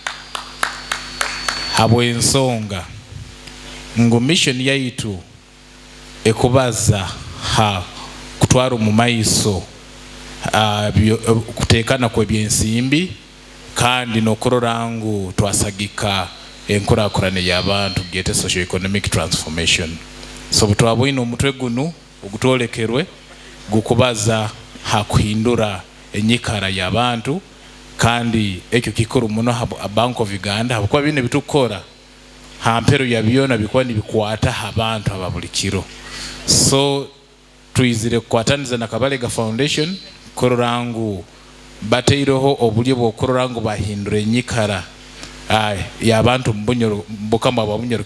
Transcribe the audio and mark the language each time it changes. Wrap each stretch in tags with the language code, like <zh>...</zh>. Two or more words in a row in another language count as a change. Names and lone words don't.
<nyo>Habo ensonga ngo mission yaitu ekubaza kutwara mu maiso kutekana kwa byensimbi kandi nokororangu twasagika enkurakurane y'abantu gete</nyo> <en>socio-economic transformation.</en> <nyo>So butwabwino omutwe guno ogutolekerwe gukubaza hakuhindura enyikara y'abantu kandi ekyo kikuru muno a Bank of Uganda habukwa bine bitukora hampero yabyona bikwa nibikwata abantu ababulikiro. So tuizire kwataniza na Kabalega Foundation kororangu bateiroho obulye bwokororangu bahindura enyikara y'abantu Bunyoro Omukama wa Bunyoro</nyo>